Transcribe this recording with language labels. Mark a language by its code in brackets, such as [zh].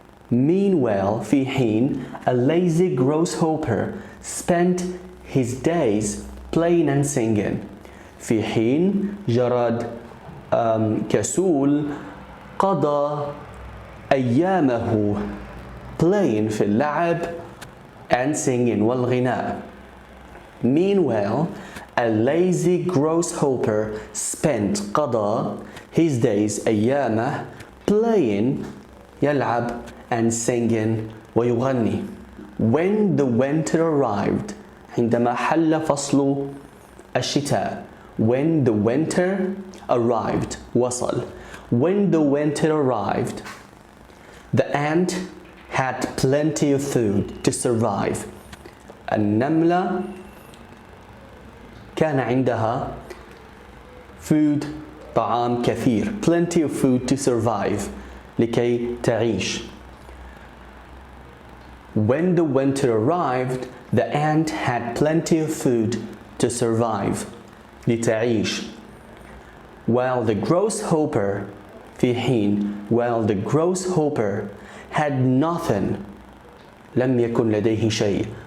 [en] Meanwhile [ar] في حين [en] a lazy grasshopper spent his days playing and singing. [ar] في حين جراد كسول قضى أيامه playing في اللعب and singing والغناء. [en] Meanwhile a lazy grasshopper spent قضى his days أيامه playing يلعب and singing ويغني. When the winter arrived [ar] عندما حل فصل الشتاء. [en] When the winter arrived وصل. When the winter arrived the ant had plenty of food to survive. [ar] النملة كان عندها food طعام كثير. [en] Plenty of food to survive [ar] لكي تعيش. [en] When the winter arrived, the ant had plenty of food to survive لتعيش. While the grasshopper [ar] في حين [en] while the grasshopper had nothing [ar] لم يكن لديه شيء.